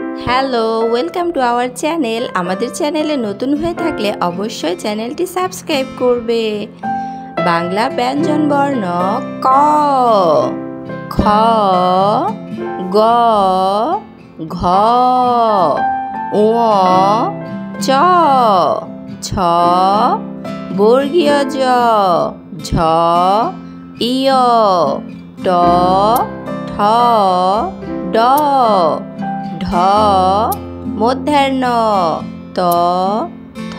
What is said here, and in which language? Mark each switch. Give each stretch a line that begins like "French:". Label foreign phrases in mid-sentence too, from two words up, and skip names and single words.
English: Hello, welcome to our channel.
Bangla: আমাদের চ্যানেলে নতুন হয়ে থাকলে অবশ্যই চ্যানেলটি সাবস্ক্রাইব করবে। বাংলা ব্যঞ্জন বর্ণ ক, খ, গ, ঘ, ঙ, চ, ছ, বর্গীয় জ, ঝ, ইয়, ট, ঠ, ড, ঢ, মূর্ধন্য ত, থ,